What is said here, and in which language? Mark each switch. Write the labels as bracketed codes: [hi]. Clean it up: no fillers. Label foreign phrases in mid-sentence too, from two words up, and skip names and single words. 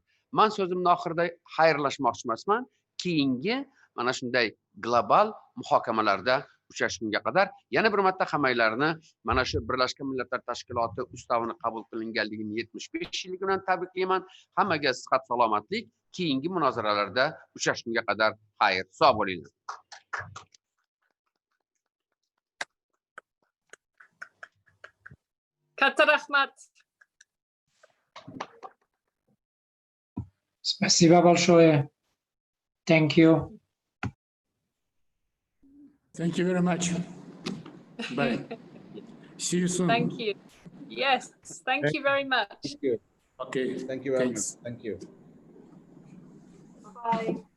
[uz] Men so'zimning oxirida xayrlashmoqchi emasman. Keyingi mana shunday global muhokamalarda uchrashgunga qadar yana bir marta hammanglarni mana shu Birlashgan Millatlar Tashkiloti ustavini qabul qilinganligini 75 yilligi bilan tabriklayman. Hammaga sihat salomatlik. Keyingi munozaralarda uchrashgunga qadar xayr, sog' bo'linglar. Katta rahmat. [ru] Спасибо большое. [en] Thank you. Thank you very much. Bye. See you soon. Thank you. Yes, thank you very much. Thank you. Okay. Thank you very Thanks. much. Thank you. Bye.